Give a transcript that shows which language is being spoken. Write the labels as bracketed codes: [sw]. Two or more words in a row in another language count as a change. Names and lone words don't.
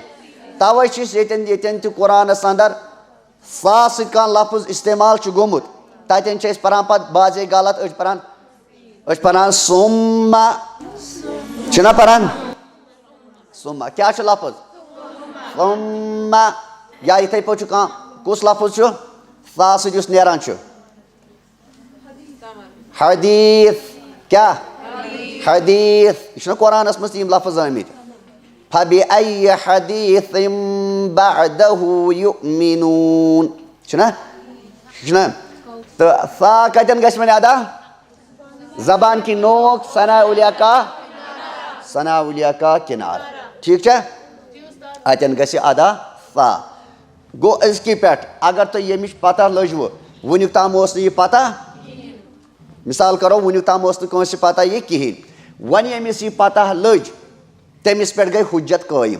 [ks] توے چھِ أسۍ ییٚتٮ۪ن تہِ قرآنس انٛدر سا سۭتۍ کانٛہہ لفظ استعمال چھُ گوٚمُت, تتٮ۪ن چھِ أسۍ پران پتہٕ بعضے غلط, أسۍ چھِ پران سُمہ, چھِنا پران سُمہ, کیٛاہ چھُ لفظ؟ سُمہ. یا یِتھَے پٲٹھۍ چھُ کانٛہہ کُس لفظ چھُ سا سۭتۍ یُس نیران چھُ؟ حدیث. کیٛاہ؟ حدیث. یہِ چھُنہ قرآنس منٛز تہِ یِم لفظ آمٕتۍ. [ar] فَبِأَيِّ حَدیٖثٍ بَعْدَهُ یُؤْمِنُونَ, [ks] چھُنہ. تہٕ سا کتٮ۪ن گژھِ وۄنۍ ادا؟ [ur] زبان کی نوک, ثنایا اولیاء کا, ثنایا اولیاء کا کنارہ, [ks] ٹھیک چھا. اتٮ۪ن گژھِ ادا سا. گوٚو أزکہِ پٮ۪ٹھ اگر تۄہہِ ییٚمِچ پتہ لٔجوٕ, وُنیُک تام اوس نہٕ یہِ پتہ, مثال کرو وُنیُک تام اوس نہٕ کٲنٛسہِ پتہ یہِ کِہیٖنۍ, وۄنۍ ییٚمِس یہِ پتہ لٔج تٔمِس پٮ۪ٹھ گٔے حُجت قٲیِم.